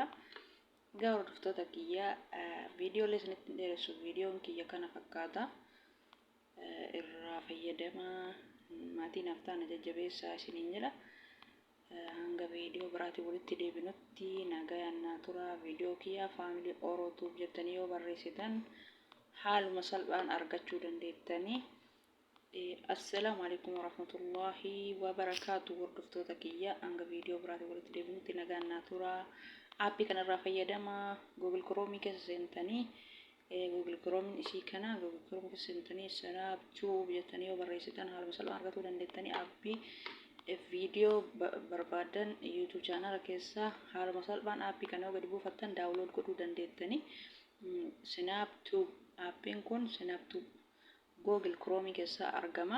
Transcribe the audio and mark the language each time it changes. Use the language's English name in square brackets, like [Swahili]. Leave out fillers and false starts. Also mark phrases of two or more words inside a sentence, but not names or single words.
[Oromo] Egaa hordoftoota kiyya viidiyoolee isinitti dheeressu viidiyoon kiyya kana fakkaata irraa fayyadamaa maatii naaf ta'an jajjabeessaa isiniin jedha. Hanga viidiyoo biraatii walitti deebinutti nagayaan naa tura viidiyoo kiyya faamilii Orootube jettanii yoo barreessitan haaluma salphaan argachuu dandeettanii. Assalamu alaikum warahmatullahi wabarakatuh hordoftoota kiyya hanga viidiyoo biraatii walitti deebinutti nagayaan naa tura. Aappii kanarraa fayyadamaa Google Chrome keessa seentanii Google Chrome isii kana Google Chrome keessa seentanii Snaptube jettanii yoo barreessitan haaluma salphaan argachuu dandeettanii aappii viidiyoo barbaadan YouTube channel keessa haaluma salphaan aappii kana yoo gadi buufattan daawunlood godhuu dandeettanii Snaptube aappiin kun Snaptube Google Chrome keessa argama.